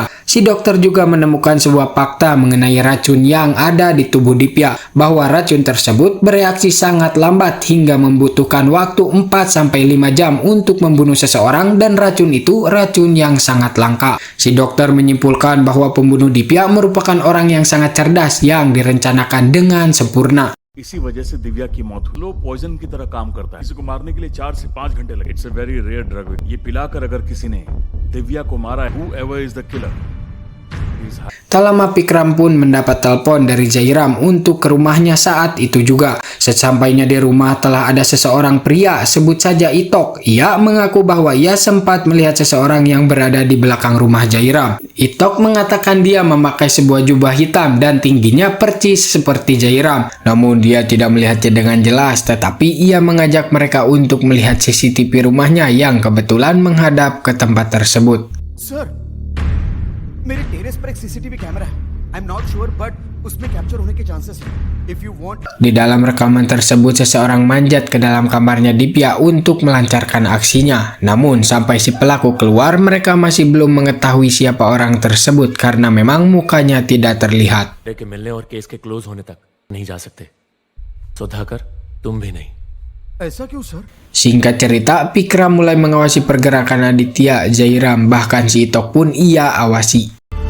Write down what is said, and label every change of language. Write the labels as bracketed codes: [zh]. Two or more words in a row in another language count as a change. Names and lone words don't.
[id] Si dokter juga menemukan sebuah fakta mengenai racun yang ada di tubuh Divya, bahwa racun tersebut bereaksi sangat lambat hingga membutuhkan waktu 4-5 jam untuk membunuh seseorang, dan racun itu racun yang sangat langka. Si dokter menyimpulkan bahwa pembunuh Divya merupakan orang yang sangat cerdas yang direncanakan dengan sempurna. [hi] इसी वजह से दिव्या की मौत हुई। [en] low poison [hi] की तरह काम करता है, किसी को मारने के लिए 4 से 5 घंटे लगे। [en] It's a very rare drug. [hi] ये पिलाकर अगर किसी ने दिव्या को मारा है, [en] whoever is the killer, [id] Tak lama Pikram pun mendapat telepon dari Jairam untuk ke rumahnya saat itu juga. Sesampainya di rumah telah ada seseorang pria, sebut saja Itok. Ia mengaku bahwa ia sempat melihat seseorang yang berada di belakang rumah Jairam. Itok mengatakan dia memakai sebuah jubah hitam dan tingginya percis seperti Jairam. Namun dia tidak melihatnya dengan jelas, tetapi ia mengajak mereka untuk melihat CCTV rumahnya yang kebetulan menghadap ke tempat tersebut. [hi] सर, मेरे टेरेस पर एक [en] CCTV camera [hi] है। [en] I am not sure but [hi] उसमें कैप्चर होने के चांसेस हैं। [en] if you want. [id] Di dalam rekaman tersebut seseorang manjat ke dalam kamarnya Divya untuk melancarkan aksinya. Namun sampai si pelaku keluar, mereka masih belum mengetahui siapa orang tersebut karena memang mukanya tidak terlihat. [hi] के मिलने और केस के क्लोज होने तक नहीं जा सकते। सुधाकर, तुम भी नहीं। ऐसा क्यों सर? [id] Singkat cerita, Pikram mulai mengawasi pergerakan Aditya, Jairam, bahkan si Itok pun ia awasi.